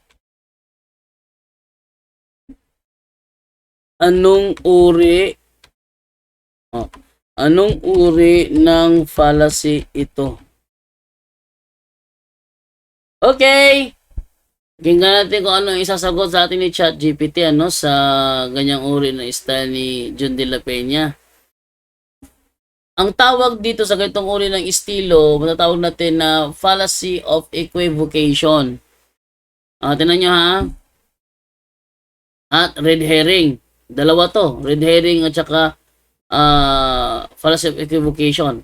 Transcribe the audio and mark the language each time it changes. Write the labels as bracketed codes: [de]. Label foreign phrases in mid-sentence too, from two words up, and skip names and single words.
[tl] Anong uri ng fallacy ito? Okay. Tingnan natin kung ano isasagot sa atin ni ChatGPT sa ganyang uri na style ni John de la Peña. Ang tawag dito sa ganitong uri ng estilo, matatawag natin na [en] fallacy of equivocation. [tl] Tingnan nyo ha. At [en] red herring. [tl] Dalawa to, [en] red herring [tl] at saka [en] fallacy of equivocation.